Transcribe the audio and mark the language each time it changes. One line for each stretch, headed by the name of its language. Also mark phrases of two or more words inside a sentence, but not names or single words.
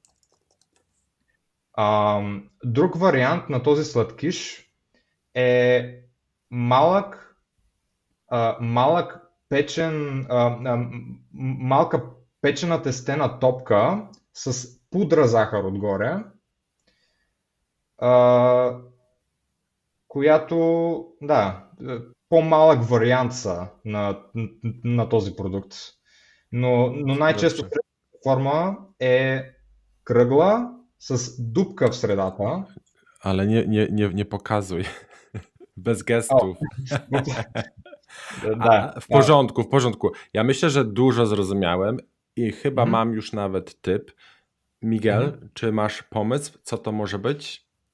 Bulgarian: Друг вариант на този сладкиш е малък печен, малка печена тестена топка с пудра захар отгоре, която, да, по-малък вариант са на този продукт. Но най-често срещаната форма е кръгла с дупка в средата.
Polish: Ale nie pokazuj. Bez gestów. Da, w porządku. Ja myślę, że dużo zrozumiałem. i chyba mam już nawet typ. Miguel, czy masz pomysł, co to może być?